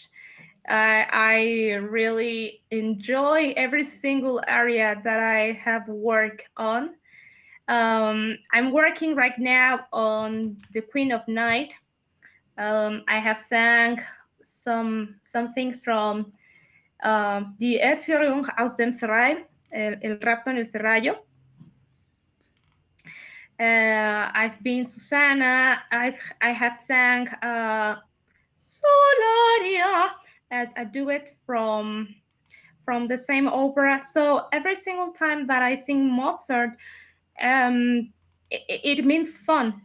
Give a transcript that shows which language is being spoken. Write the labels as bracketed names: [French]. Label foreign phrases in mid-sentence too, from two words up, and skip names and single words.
[English] I really enjoy every single area that I have worked on. I'm working right now on the Queen of Night. I have sang some things from die Entführung aus dem Serail, el rapto en el serrallo. I've been Susanna. I have sang Solaria, a duet from the same opera. So every single time that I sing Mozart, it means fun.